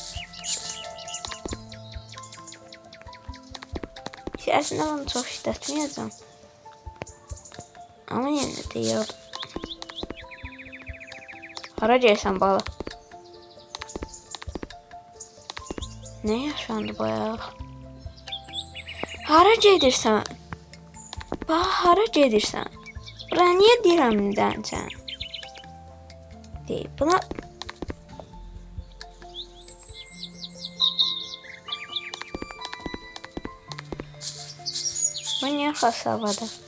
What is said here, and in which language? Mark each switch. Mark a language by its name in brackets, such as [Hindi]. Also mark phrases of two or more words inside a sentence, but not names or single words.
[Turkish] Aslında bunu çok işletmeyeceğim. Ama yine de yok. [Azerbaijani] Hara gelsən bala? [Turkish] Ne yaşandı bayağı? [Azerbaijani] Hara gedirsən? Bax, hara gedirsən? Bura niyə deyirəm sən? Deyil, buna... Bu niyə xas havada?